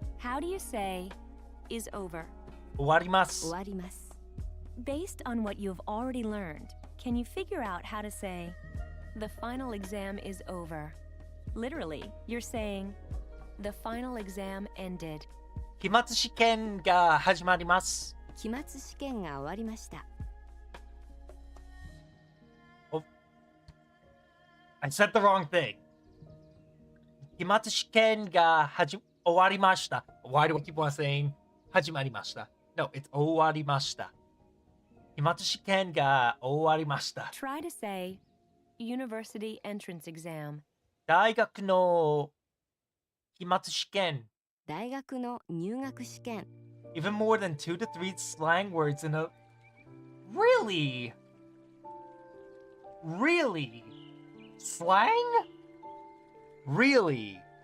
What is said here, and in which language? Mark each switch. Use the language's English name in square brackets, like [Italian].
[English] How do you say, is over? [Japanese] 終わります. 終わります. [English] Based on what you have already learned, can you figure out how to say, the final exam is over? Literally, you're saying, the final exam ended. [Japanese] 期末試験が始まります. 期末試験が終わりました. [English] I said the wrong thing. [Japanese] 期末試験が終わりました。 [English] Why do I keep on saying [Japanese] 始まりました? [English] No, it's [Japanese] 終わりました。期末試験が終わりました。 [English] Try to say university entrance exam. [Japanese] 大学の期末試験。大学の入学試験。 [English] Even more than 2 to 3 slang words in a... Really? Really? Slang? Really?